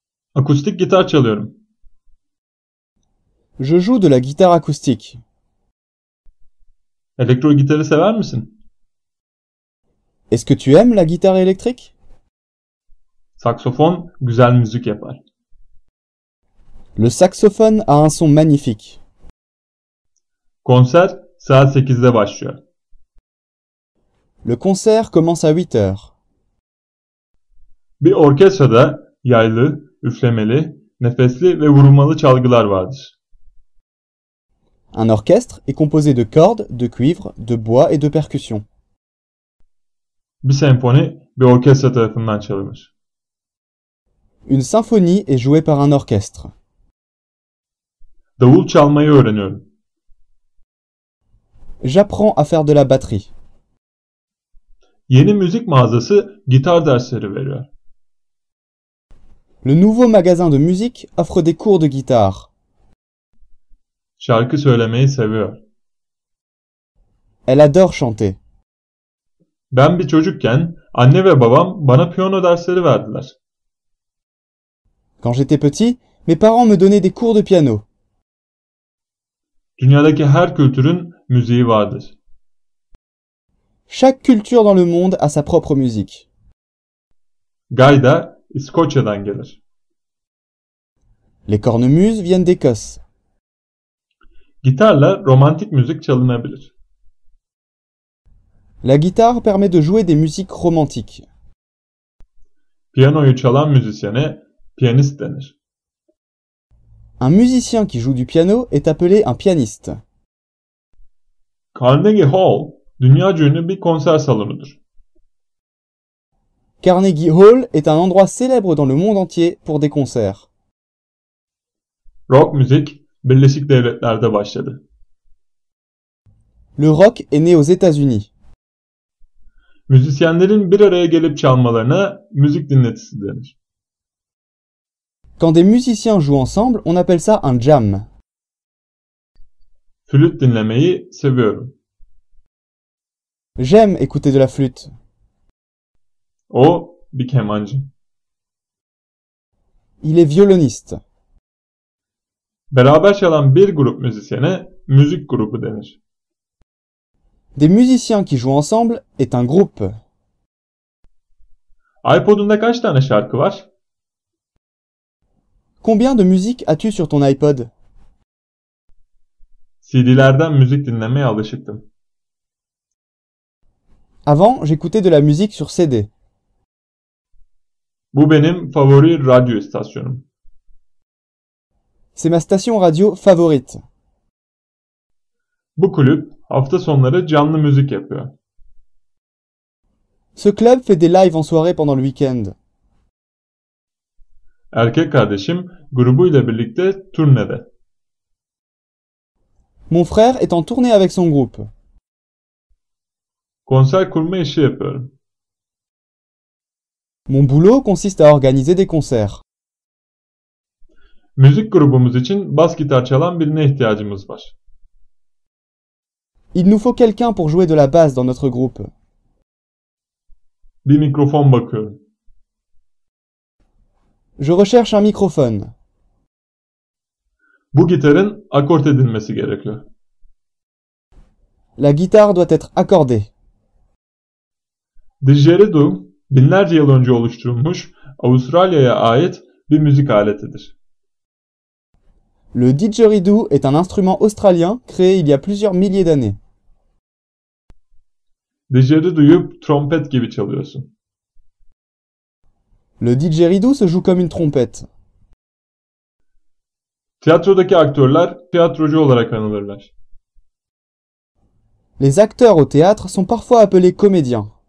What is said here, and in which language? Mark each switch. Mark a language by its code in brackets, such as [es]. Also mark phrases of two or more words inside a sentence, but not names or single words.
[tr] Akustik gitar çalıyorum. [fr] Je joue de la guitare acoustique. [tr] Elektro gitarı sever misin? [fr] Est-ce que tu aimes la guitare électrique? [tr] Saksofon güzel müzik yapar. [fr] Le saxophone a un son magnifique. [tr] Konser saat 8'de başlıyor. [fr] Le concert commence à 8 heures. [tr] Bir orkestrada yaylı, üflemeli, nefesli ve vurmalı çalgılar vardır. [fr] Un orchestre est composé de cordes, de cuivre, de bois et de percussions. [tr] Bir senfoni bir orkestra tarafından çalınır. [fr] Une symphonie est jouée par un orchestre. [tr] Davul çalmayı öğreniyorum. [fr] J'apprends à faire de la batterie. [tr] Yeni müzik mağazası gitar dersleri veriyor. [fr] Le nouveau magasin de musique offre des cours de guitare. [tr] Şarkı söylemeyi seviyor. [fr] Elle adore chanter. [tr] Ben bir çocukken anne ve babam bana piyano dersleri verdiler. [fr] Quand j'étais petit, mes parents me donnaient des cours de piano. [tr] Dünyadaki her kültürün müziği vardır. [fr] Chaque culture dans le monde a sa propre musique. [tr] Gayda İskoçya'dan gelir. [fr] Les cornemuses viennent d'Écosse. [tr] Gitarla romantik müzik çalınabilir. [fr] La guitare permet de jouer des musiques romantiques. [tr] Piyanoyu çalan müzisyene piyanist denir. [fr] Un musicien qui joue du piano est appelé un pianiste. [tr] Carnegie Hall dünyaca ünlü bir konser salonudur. [fr] Carnegie Hall est un endroit célèbre dans le monde entier pour des concerts. [tr] Rock müzik Birleşik Devletler'de başladı. [fr] Le rock est né aux États-Unis. [tr] Müzisyenlerin bir araya gelip çalmalarına müzik dinletisi denir. [fr] Quand des musiciens jouent ensemble, on appelle ça un jam. [tr] Flüt dinlemeyi seviyorum. [fr] J'aime écouter de la flûte. [tr] O bir kemancı. [fr] Il est violoniste. [tr] Beraber çalan bir grup müzisyene müzik grubu denir. [fr] Des musiciens qui jouent ensemble est un groupe. [tr] iPod'unda kaç tane şarkı var? [fr] Combien de musique as-tu sur ton iPod? [tr] CD'lerden müzik dinlemeye alışıktım. [fr] Avant, j'écoutais de la musique sur CD. [tr] Bu benim favori radyo istasyonum. [fr] C'est ma station radio favorite. [tr] Bu kulüp hafta sonları canlı müzik yapıyor. [fr] Ce club fait des lives en soirée pendant le week-end. [tr] Erkek kardeşim grubuyla birlikte turnede. [fr] Mon frère est en tournée avec son groupe. [tr] Konser kurma işi yapıyorum. [fr] Mon boulot consiste à organiser des concerts. [tr] Müzik grubumuz için bas gitar çalan birine ihtiyacımız var. [fr] Il nous faut quelqu'un pour jouer de la basse dans notre groupe. [tr] Bir mikrofon bakıyorum. [fr] Je recherche un microphone. [tr] Bu gitarın akort edilmesi gerekiyor. [fr] La guitare doit être accordée. [tr] Didgeridoo, binlerce yıl önce oluşturulmuş Avustralya'ya ait bir müzik aletidir. [fr] Le didgeridoo est un instrument australien créé il y a plusieurs milliers d'années. [tr] Didgeridoo'yu trompet gibi çalıyorsun. [fr] Le didgeridoo se joue comme une trompette. [tr] Tiyatrodaki aktörler tiyatrocu olarak anılırlar. [fr] Les acteurs au théâtre sont parfois appelés comédiens.